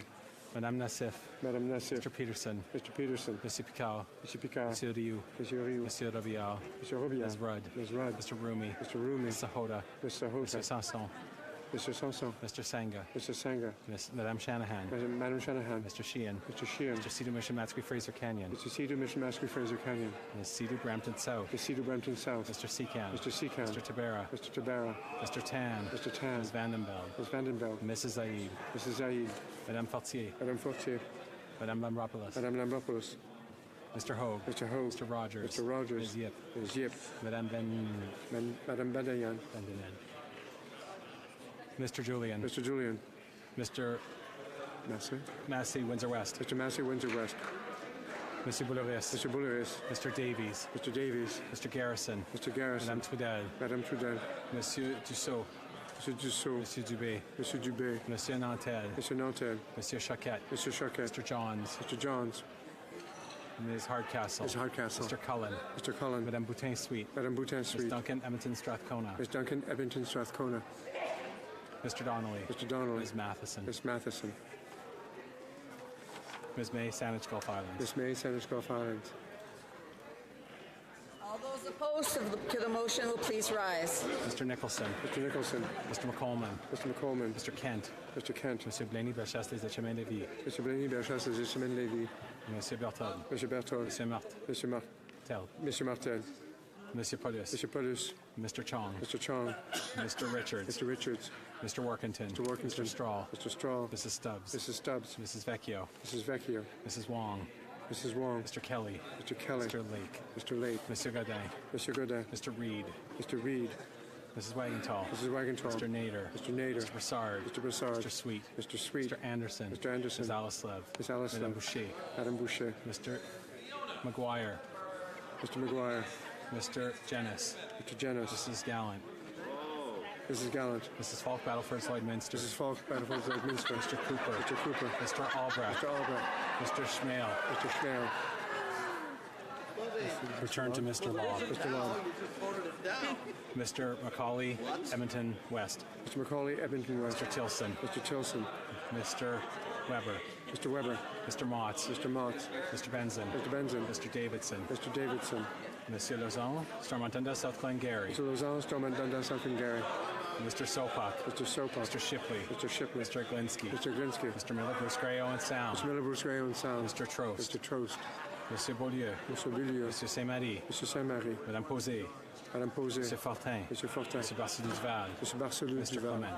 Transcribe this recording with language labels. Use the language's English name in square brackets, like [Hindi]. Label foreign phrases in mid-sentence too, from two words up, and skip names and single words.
[English] Madame Nassif. Madame Nassif. Mr. Peterson. Mr. Peterson. Monsieur Picard. Monsieur Picard. Monsieur Rioux. Monsieur Rioux. Monsieur Robial. Monsieur Robial. Ms. Rudd. Ms. Rudd. Mr. Rumi. Mr. Rumi. Ms. Sahota. Ms. Sahota. Monsieur Sanson. Mr. Sanson. Mr. Senga. Mr. Senga. Madame Shanahan. Madam Shanahan. Mr. Sheehan. Mr. Sheehan. Mr. Sidhu Mishamatsky Fraser Canyon. Mr. Sidhu Mishamatsky Fraser Canyon. Ms. Sidhu Brampton South. Mr. Sidhu Brampton South. Mr. Seacam. Mr. Seacam. Mr. Tabera. Mr. Tabera. Mr. Tan. Mr. Tan. Ms. Vandenbeld. Ms. Vandenbeld. Mrs. Zaid. Mrs. Zaid. Madame Fortier. Madame Fortier. Madame Lambropoulos. Madame Lambropoulos. Mr. Hogue. Mr. Hogue. Mr. Rogers. Mr. Rogers. Ms. Yip. Ms. Yip. Madame Madame Badayan. Mr. Julian. Mr. Julian. Mr. Massey. Windsor West. Mr. Massey, Windsor West. Mr. Boulouris. Mr. Boulouris. Mr. Davies. Mr. Davies. Mr. Garrison. Mr. Garrison. Madame Trudel. Madame Trudel. Monsieur Dussault. Monsieur Dussault. Monsieur Dubé. Monsieur Dubé. Monsieur Nantel. Monsieur Nantel. Monsieur Choquette. Mr. Choquette. Mr. Johns. Mr. Johns. Ms. Hardcastle. Ms. Hardcastle. Mr. Cullen. Mr. Cullen. Madame Boutin Sweet. Madame Boutin Sweet. Ms. Duncan Edmonton Strathcona. Ms. Duncan Edmonton Strathcona. Mr. Donnelly. Mr. Donnelly. Ms. Matheson. Ms. Matheson. Ms. May, Saanich Gulf Islands. Ms. May, Saanich Gulf Islands. All those opposed to the motion will please rise. Mr. Nicholson. Mr. Nicholson. Mr. McColeman. Mr. McColeman. Mr. Kent. Mr. Kent. Monsieur Blaney Bellechasse des Echemins-Lévis. Mr. Blaney Bellechasse des Echemins-Lévis. Monsieur Berthold. Monsieur Berthold. Monsieur Martel. Monsieur Martel. Monsieur Martel. Monsieur Paulus. Monsieur Paulus. Mr. Chong. Mr. Chong. Mr. Richards. Mr. Richards. Mr. Workington. Mr. Workington. Mr. Straw. Mr. Straw. Mrs. Stubbs. Mrs. Stubbs. Mrs. Vecchio. Mrs. Vecchio. Mrs. Wong. Mrs. Wong. Mr. Kelly. Mr. Kelly. Mr. Lake. Mr. Lake. Monsieur Godin. Mr. Godin. Mr. Reed. Mr. Reed. Mrs. Wagenthal. Mrs. Wagenthal. Mr. Nader. Mr. Nader. Mr. Broussard. Mr. Broussard. Mr. Sweet. Mr. Sweet. Mr. Anderson. Mr. Anderson. Ms. Alaslev. Ms. Alaslev. Madame Boucher. Madame Boucher. Mr. McGuire. Mr. McGuire. Mr. Jennis. Mr. Jennis. Mrs. Gallant. Mrs. Gallant. Mrs. Falk, Battleford, Lloydminster. Mrs. Falk, Battleford, Lloydminster. Mr. Cooper. Mr. Cooper. Mr. Albrecht. Mr. Albrecht. Mr. Schmale. Mr. Schmale. Return to Mr. Law. Mr. Law. Mr. Macaulay, Edmonton West. Mr. Macaulay, Edmonton West. Mr. Tilson. Mr. Tilson. Mr. Weber. Mr. Weber. Mr. Motts. Mr. Motts. Mr. Benson. Mr. Benson. Mr. Davidson. Mr. Davidson. Monsieur Lauzon, Stormontunda, South Glengarry. Mr. Lauzon, Stormontunda, South Glengarry. Mr. Sopak. Mr. Sopak. Mr. Shipley. Mr. Shipley. Mr. Glinsky. Mr. Glinsky. Mr. Miller, Bruce Gray, Owen Sound. Mr. Miller, Bruce Gray, Owen Sound. Mr. Trost. Mr. Trost. Monsieur Beaulieu. Monsieur Beaulieu. Monsieur Saint-Marie. Monsieur Saint-Marie. Madame Posé. Madame Posé. Monsieur Fortin. Monsieur Fortin. Monsieur Barcelou Duval. Monsieur Barcelou Mr. Duval. Clement.